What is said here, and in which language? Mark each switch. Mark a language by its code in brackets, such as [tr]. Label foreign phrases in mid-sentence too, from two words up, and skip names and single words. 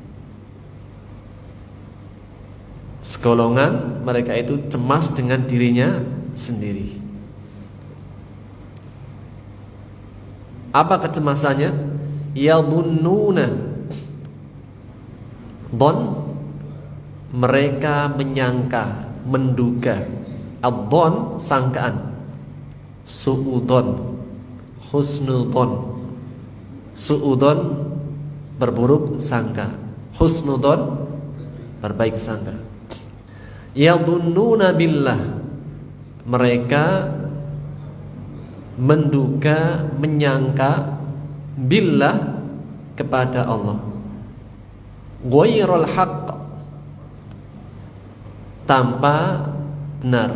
[id] Segolongan mereka itu cemas dengan dirinya sendiri. Apa kecemasannya? Yadhunnuna, dhon, mereka menyangka, menduga. Ad-dhon, sangkaan. [ar] سوء الظن، حسن الظن. [id] Su'udhon, berburuk sangka. Husnudhon, berbaik sangka. [ar] يظنون بالله, [id] mereka menduga, menyangka, billah, kepada Allah. [ar] غير الحق, [id] tanpa benar.